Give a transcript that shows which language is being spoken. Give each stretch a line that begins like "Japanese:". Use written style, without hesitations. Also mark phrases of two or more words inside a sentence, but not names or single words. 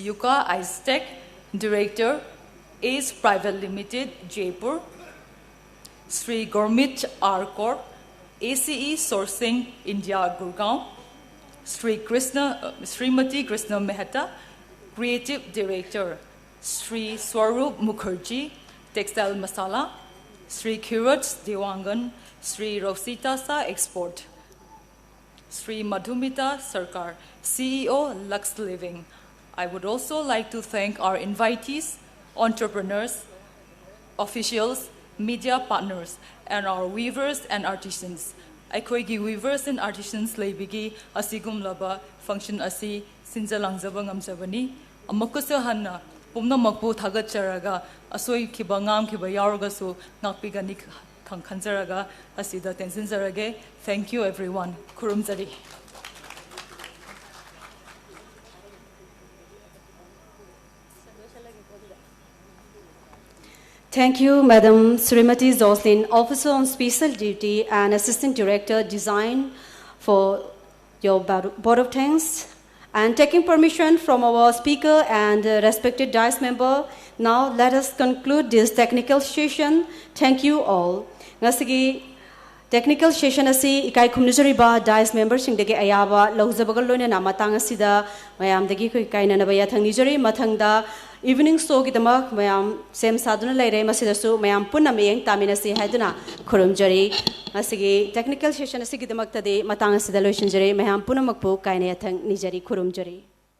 English: Yuka Istek, Director, ACE Private Limited, Jaipur, Sri Gurmit R. Kaur, ACE Sourcing, India, Gurgaon, Srimati Krishna Mehta, Creative Director, Sri Swarup Mukherjee, Textile Masala, Sri Kiraj Dewangan, Sri Rosita Sa Export, Sri Madhumita Sarkar, CEO Lux Living. I would also like to thank our invitees, entrepreneurs, officials, media partners, and our weavers and artisans.
Manipuri: Aikoigi
English: weavers and artisans
Manipuri: leibigi asigumlaba function asi sinjalangzaba ngamjabani amakusa hanna pumnamakpu thagacharaga asoi khiba ngam khiba yauragasu ngakpigani khanjaraga asida tensinjarage.
English: Thank you everyone. Kurumjari. Thank you, Madam Srimati Jocelyn, Officer on Special Duty and Assistant Director Design, for your vote of thanks. And taking permission from our speaker and respected dais member, now let us conclude this technical session. Thank you all.
Manipuri: Ngasigi
English: technical session
Manipuri: asi ikai khumnujariba
English: dais member
Manipuri: singdagi ayaba lawjabagal loina namatang asida mayam dagi koi kaina nabaya thangnijari mathangda
English: evening show
Manipuri: ki damak mayam sem saduna laire masidasu mayam punna meyeng taminasi haiduna khurumjari asigi
English: technical session
Manipuri: asigi damak tadi matang asida loishinjari mayam punna makpu kaina yathang nijari khurumjari.